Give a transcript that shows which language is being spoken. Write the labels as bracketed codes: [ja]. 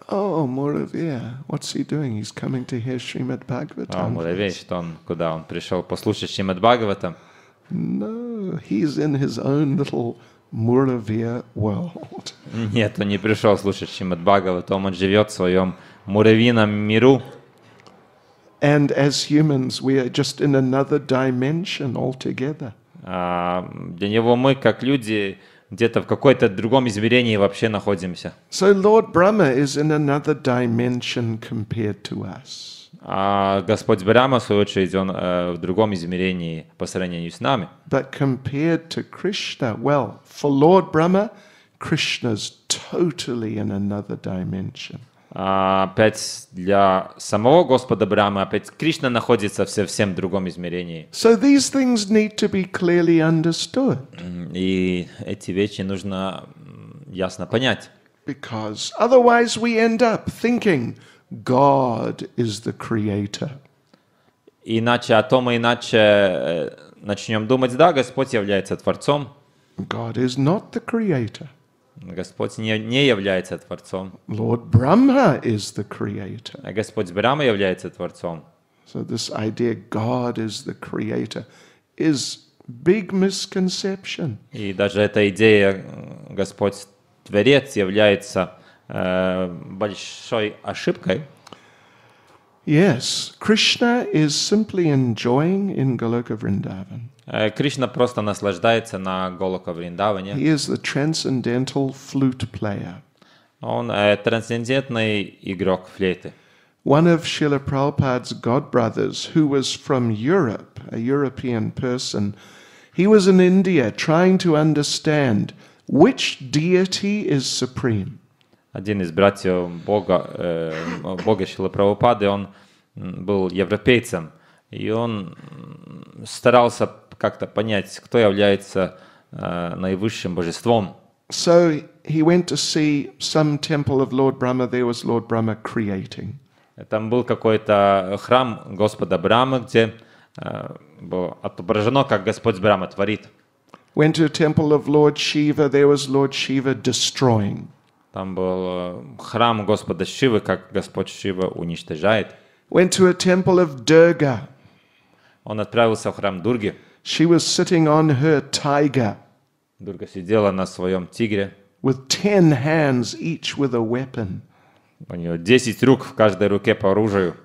[en] Oh, Muravya, what's he doing? He's coming to hear Srimad Bhagavatam. [ru] Муравей, что он, куда он пришел послушать Шримад Бхагаватам? [en] No, he's in his own little Muravya world. [ru] Нет, он не пришел слушать Шримад Бхагаватам, он живет в своем муравьином миру. [en] And as humans, we are just in another dimension altogether. [ru] Для него мы, как люди, где-то в какой-то другом измерении вообще находимся. [en] So Lord Brahma is in another dimension compared to us. [ru] А Господь Брахма, в свою очередь, он в другом измерении по сравнению с нами. [en] But compared to Krishna, well, for Lord Brahma, Krishna's totally in another dimension. [ru] Опять для самого Господа Брахмы, опять Кришна находится в совсем другом измерении. [en] So these things need to be clearly understood. [ru] И эти вещи нужно ясно понять. [en] Because otherwise we end up thinking God is the creator. [ru] Иначе, мы иначе начнем думать, да, Господь является Творцом. [en] God is not the creator. [ru] Господь не является Творцом. [en] Lord Brahma is the creator. [ru] А Господь Брахма является Творцом. [en] So this idea God is the creator is big misconception. [ru] И даже эта идея Господь Творец является большой ошибкой. [en] Yes, Krishna is simply enjoying in Goloka Vrindavan. [ru] Кришна просто наслаждается на Голока Вриндаване. [en] He is the transcendental flute player. [ru] Он трансцендентный игрок флейты. [en] One of Srila Prabhupada's godbrothers, who was from Europe, a European person, he was in India trying to understand which deity is supreme. [ru] Один из братьев Бога Шрилы Прабхупады, он был европейцем, и он старался как-то понять, кто является наивысшим божеством. [en] So he went to see some temple of Lord Brahma. There was Lord Brahma creating. [ru] Там был какой-то храм Господа Брахмы, где было отображено, как Господь Брахма творит. [en] Went to a temple of Lord Shiva. There was Lord Shiva destroying. [ru] Там был храм Господа Шивы, как Господь Шива уничтожает. [en] Went to a temple of Durga. [ru] Он отправился в храм Дурги. [en] She was sitting on her tiger [ru] Дурга сидела на своем тигре. [en] with 10 hands, each with a weapon. [ru] У нее 10 рук, в каждой руке по оружию.